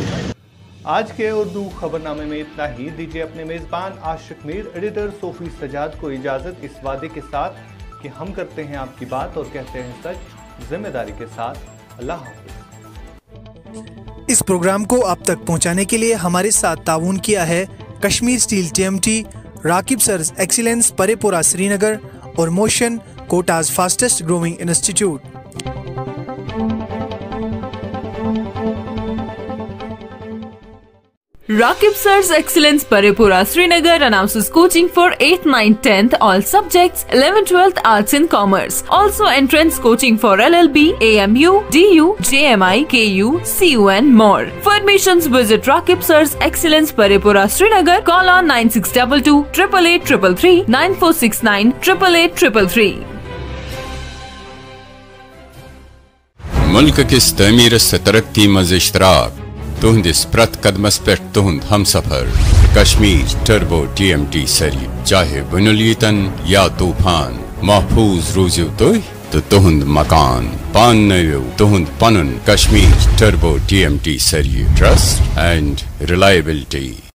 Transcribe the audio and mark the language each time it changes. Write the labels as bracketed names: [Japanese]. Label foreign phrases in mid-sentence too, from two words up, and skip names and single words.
[Hindi] आज के उर्दू खबरनामे में इतना ही। दीजिए अपने मेज़बान आशिक मीर, एडिटर सोफी सजाद को इजाज़त, इस वादे के साथ कि हम करते हैं आपकी बात और कहते हैं सच, जिम्मेदारी के साथ। अल्लाह हाफ़िज़। इस प्रोग्राम को आप तक पहुंचाने के लिए हमारे साथ ताउन किया है कश्मीर स्टील TMT, राकिब सर्स एक्सीलेंस परेपुरा श्रीनगर और मोशन कोटाज [English] fastest growing institute. Rakib Sir's Excellence Parepura Srinagar announces coaching for 8th, 9th, 10th all subjects, 11th, 12th Arts and Commerce. Also entrance coaching for LLB, AMU, DU, JMI, KU, CU and more. For admissions visit Rakib Sir's Excellence Parepura Srinagar. Call on 9622 888 333 9469 888 333. [Kashmiri] मुल्क किस तमीर से तरक्की मज इश्तराक तुहंदिस प्रत कदमस पे तुहंद हम सफर कश्मीर टर्बो TMT सरी चाहे बुनुलीतन या तूफान महफूज रोज़ तो तुहंद मकान पान नयो तुहंद पनुन कश्मीर टर्बो TMT सरी [English] trust and reliability.